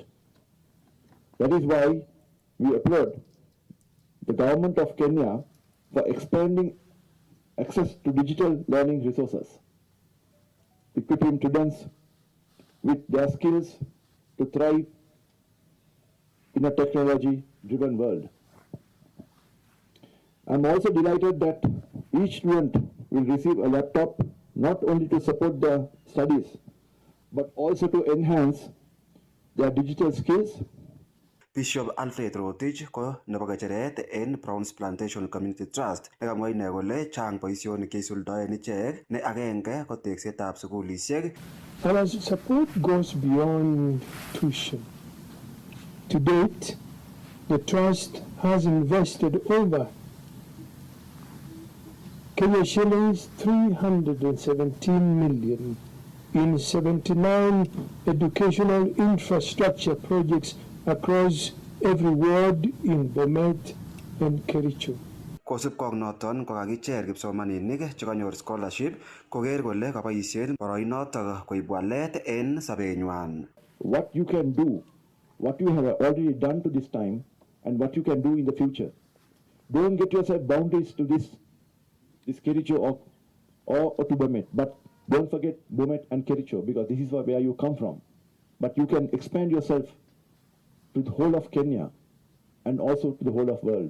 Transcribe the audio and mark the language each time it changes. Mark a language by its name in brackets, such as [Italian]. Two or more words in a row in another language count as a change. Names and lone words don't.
[English] That is why we applaud the government of Kenya for expanding access to digital learning resources, equipping students with their skills to thrive in a technology-driven world. I'm also delighted that each student will receive a laptop not only to support their studies, but also to enhance their digital skills. [Kalenjin] Bishop Alfred Rotich ko nebo kecheret en Browns Plantation Community Trust nekamwa ine kole chang boisionik cheisuldoen ichek ne agenge ko teksetab sukulisiek. [English] Our support goes beyond tuition. To date, the Trust has invested over Kenya shillings 317 million in 79 educational infrastructure projects across every ward in Bomet and Kericho. [Kalenjin] Kosubkei ak noton kokakicher kipsomaninik chekanyor scholarship koker kole kaboisien boroinotok koib walet en sobenywan. [English] What you can do, what you have already done to this time, and what you can do in the future. Don't get yourself boundaries to this Kericho or to Bomet, but don't forget Bomet and Kericho because this is where you come from. But you can expand yourself to the whole of Kenya and also to the whole of world.